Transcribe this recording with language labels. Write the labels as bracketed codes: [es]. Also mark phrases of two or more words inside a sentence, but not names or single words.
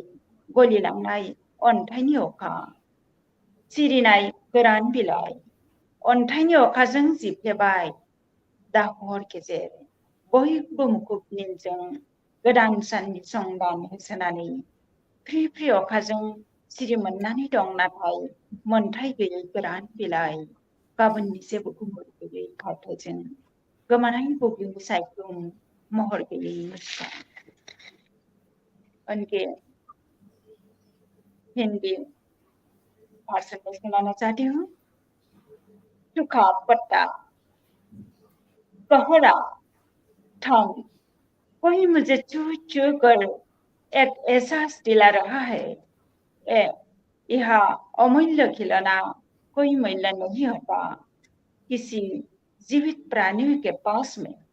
[brx] गलिलांनाय अन्थाइनि अखा सिरिनाय गोरान बिलाइ अन्थाइनि अखाजों जिफ्लेबाय दाहर गेजेर बयबो मुखुब निलजों गोदान साननि संदान होसोनानै फ्रि फ्रि अखाजों सिरि मोननानै दं नाथाय मोन्थाय गैयै गोरान बिलाइ गाबोननि जेबो गुमुर गैयै फावथायजों गोमानाय बुब्लिनि सायख्लुम महर गैयै मुसुखा [hi] उनके हिंदी भाषण में सुनाना चाहती हूँ सूखा पत्ता कहरा ठंड कोई मुझे छू छू कर एक एहसास दिला रहा है यह अमूल्य खिलौना कोई मूल्य नहीं होता किसी जीवित प्राणी के पास में